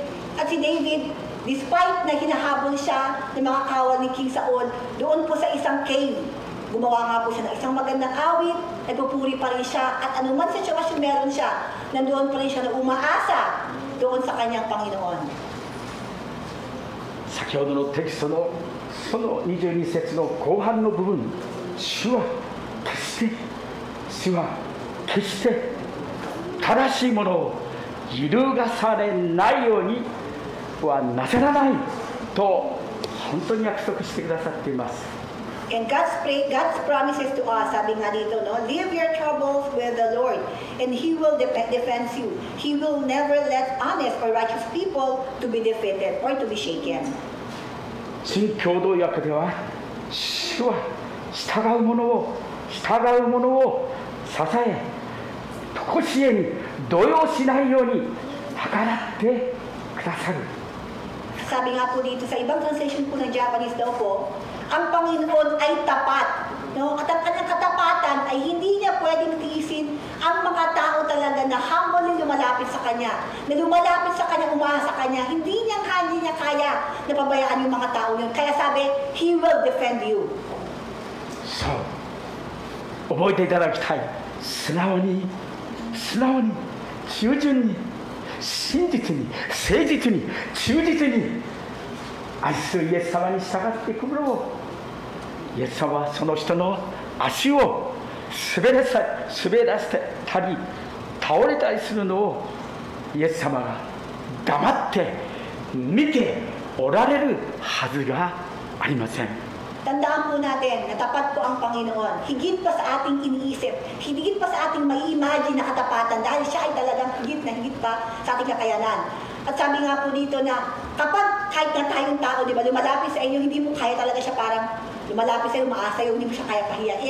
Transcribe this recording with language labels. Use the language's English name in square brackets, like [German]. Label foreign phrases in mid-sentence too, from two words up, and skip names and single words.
[Filipino] At si David, despite na hinahabol siya ng mga kawal ni King Saul, doon po sa isang cave, gumawa nga po siya ng isang magandang awit, nagpupuri pa rin siya, at anuman sitwasyon meron siya, nandoon pa rin siya na umaasa doon sa kanyang Panginoon. [Japanese] 先ほどのテキストのその22節の後半の部分、主は決して正しいものを揺るがされないようにはなさらないと本当に約束してくださっています。 [English] And God's promises to us, [Filipino] sabi nga dito, no? [English] Leave your troubles with the Lord, and He will defend you. He will never let honest or righteous people to be defeated or to be shaken. [Japanese] 新共同訳では、主は従う者を支え、常しえに動揺しないように計らってくださる。 [Filipino] Sabi nga po dito sa ibang translation po ng Japanese daw po, ang Panginoon ay tapat. No? At ang kanyang katapatan ay hindi niya pwedeng tiisin ang mga tao talaga na humbly lumalapit sa Kanya. Na lumalapit sa Kanya, umasa sa Kanya. Hindi niya kaya na pabayaan yung mga tao yun. Kaya sabi, [English] He will defend you. [Japanese] そう覚えていただきたい。素直に忠純に真実に誠実に忠実に愛するイエス様に従っていくのを、イエス様はその人の足を滑らせたり倒れたりするのをイエス様が黙って見ておられるはずがありません。 [Filipino] Tandaan po natin na tapat po ang Panginoon. Higit pa sa ating iniisip, higit pa sa ating mai-imagine na katapatan dahil siya ay talagang higit pa sa ating kakayanan. At sabi nga po dito na kapag kahit na tayong tao, di ba, lumalapit sa inyo, hindi mo kaya talaga siya parang lumalapit sa iyo, umaasa iyo, hindi mo siya kaya pahiyain.